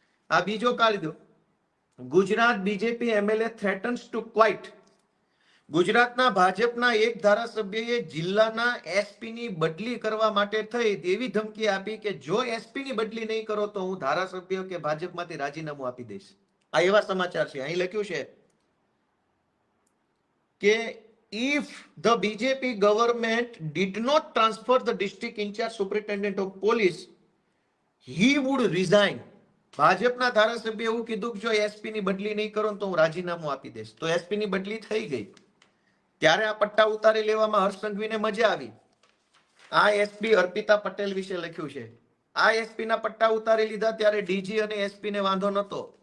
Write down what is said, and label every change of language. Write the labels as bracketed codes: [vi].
[gu] આ બીજો કાયદો, [en] Gujarat BJP MLA threatens to quit. [gu] ગુજરાતના ભાજપના એક ધારાસભ્યએ જિલ્લાના એસપીની બદલી કરવા માટે થઈ એવી ધમકી આપી કે જો એસપીની બદલી નહીં કરો તો હું ધારાસભ્ય કે ભાજપમાંથી રાજીનામું આપી દઈશ. આ એવા સમાચાર છે. અહીં લખ્યું છે કે [en] if the BJP government did not transfer the district in charge superintendent of police, he would resign. [gu] ભાજપના ધારાસભ્ય એવું કીધું કે જો એસપી ની બદલી નહીં કરો તો હું રાજીનામું આપી દઈશ. તો એસપી ની બદલી થઈ ગઈ. ત્યારે આ પટ્ટા ઉતારી લેવામાં હર્ષ સંઘવીને મજા આવી. આ એસપી અર્પિતા પટેલ વિશે લખ્યું છે. આ એસપી ના પટ્ટા ઉતારી લીધા ત્યારે ડીજી અને એસપી ને વાંધો નતો.